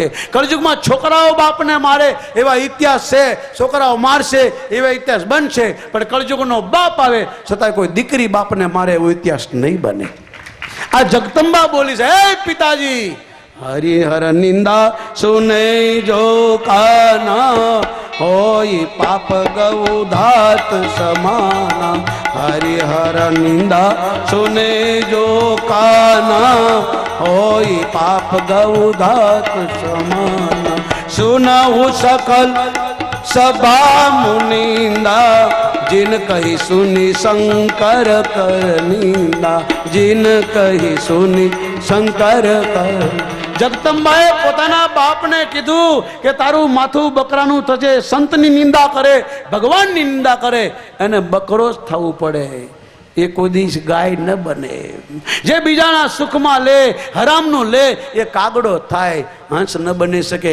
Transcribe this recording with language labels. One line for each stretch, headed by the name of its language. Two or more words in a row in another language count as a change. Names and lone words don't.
Gujarati: કળયુગમાં છોકરાઓ બાપને મારે એવા ઇતિહાસ છે. છોકરાઓ મારશે એવા ઇતિહાસ બનશે પણ કળયુગનો બાપ આવે છતાં કોઈ દીકરી બાપને મારે એવો ઇતિહાસ નહીં બને. આ જગદંબા બોલી છે હે પિતાજી
Awadhi: हरिहर निंदा सुने जो काना होई पाप गौधात समाना. हरिहर निंदा सुने जो काना होई पाप गौधात समाना. सुनहु सकल सभा मुनिंदा जिन कही सुनी शंकर कर निंदा. जिन कही सुनी शंकर कर.
Gujarati: જગદંબાએ પોતાના બાપને કીધું કે તારું માથું બકરાનું થશે. સંતની નિંદા કરે ભગવાનની નિંદા કરે એને બકરો જ થવું પડે. એ કોઈ દિવસ ગાય ન બને. જે બીજાના સુખમાં લે હરામનું લે એ કાગડો થાય હંસ ન બની શકે.